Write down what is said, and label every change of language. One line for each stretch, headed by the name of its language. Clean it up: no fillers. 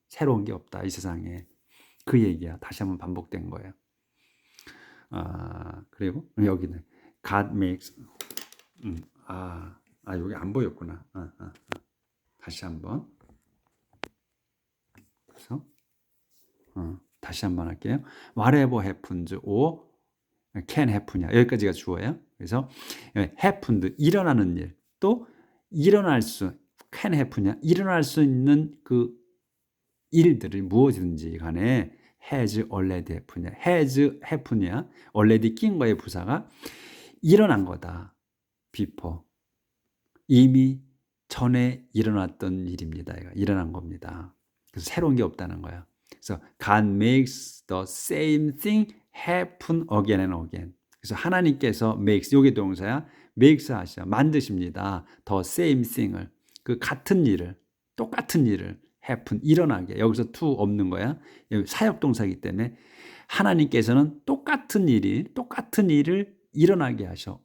Korean: 새로운 게 없다 이 세상에. 그 얘기야. 다시 한번 반복된 거예요. 그리고 여기는
English: God makes
Korean: 여기 안 보였구나. 다시 한번. 그래서 다시 한번 할게요.
English: Whatever happens or can happen이야.
Korean: 여기까지가 주어예요. 그래서 happened, 일어나는 일, 또
English: can happen
Korean: 이야. 일어날 수 있는 그 일들이 무엇이든지 간에
English: has already happen
Korean: 이야.
English: has happen이야.
Korean: already 낀 거의 부사가 일어난 거다. before, 이미 전에 일어났던 일입니다. 일어난 겁니다. 그래서 새로운 게 없다는 거야. 그래서
English: God makes the same thing happen again and again.
Korean: 그래서 하나님께서 makes, 요게 동사야. makes 하셔. 만드십니다.
English: the same thing
Korean: 을, 같은 일을, 똑같은 일을 happen, 일어나게. 여기서 to 없는 거야. 사역 동사이기 때문에 하나님께서는 똑같은 일을 일어나게 하셔.